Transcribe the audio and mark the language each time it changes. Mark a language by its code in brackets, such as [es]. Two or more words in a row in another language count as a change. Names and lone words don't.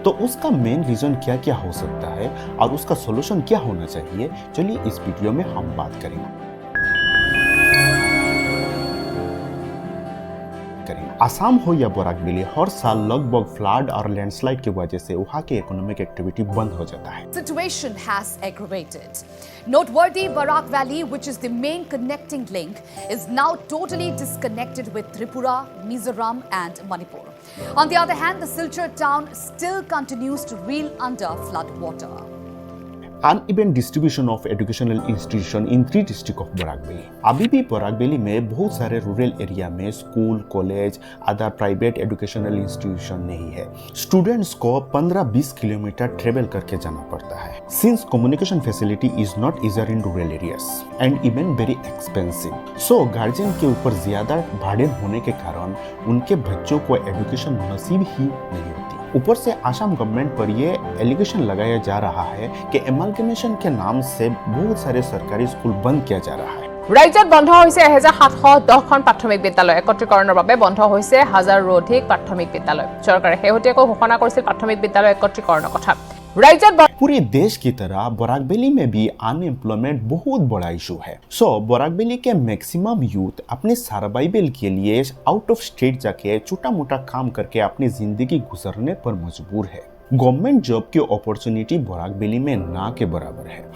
[hi] तो उसका [en] main reason [hi] क्या क्या हो सकता है और उसका सोल्यूशन क्या होना चाहिए, चलिए इस वीडियो में हम बात करेंगे। असम हो या बोराक वैली, हर साल लगभग फ्लड और लैंडस्लाइड की वजह से वहाँ की [en] economic activity [hi] बंद हो जाता है। [en] Situation has aggravated. Noteworthy, Borak Valley, which is the main connecting link, is now totally disconnected with Tripura, Mizoram and Manipur. On the other hand, the Silchar town still continues to reel under flood water. Uneven distribution of educational institution in 3 districts of बोराक वैली। [hi] अभी भी बोराक वैली में बहुत सारे [en] rural area [hi] में स्कूल, कॉलेज, [en] other private educational institution [hi] नहीं है। स्टूडेंट्स को 15-20 किलोमीटर ट्रेवल करके जाना पड़ता है। [en] since communication facility is not easier in rural areas and even very expensive, [hi] सो गार्जियन के ऊपर ज्यादा भाड़े होने के कारण उनके बच्चों को एजुकेशन नसीब ही नहीं होती। ऊपर से असम गवर्नमेंट पर यह एलिगेशन लगाया जा रहा है कि एमालगेमेशन के नाम से बहुत सारे सरकारी स्कूल बंद किया जा रहा है। [as] राज्यत बন্ধ হৈছে 1710খন প্ৰাথমিক বিদ্যালয়। একত্ৰীকৰণৰ বাবে বন্ধ হৈছে 1000ৰো অধিক প্ৰাথমিক বিদ্যালয়। চৰকাৰে শেহতীয়াকৈ ঘোষণা কৰিছিল প্ৰাথমিক বিদ্যালয় একত্ৰীকৰণৰ কথা। राज्यत [hi] पूरे देश की तरह बोराक वैली में भी अनएम्प्लॉयमेंट बहुत बड़ा इशू है। सो बोराक वैली के [en] maximum youth [hi] अपने सर्वाइवल के लिए [en] out of state [hi] जाके छोटा मोटा काम करके अपनी जिंदगी गुजरने पर मजबूर है। [en] government job [hi] की अपॉर्चुनिटी बोराक वैली में ना के बराबर है।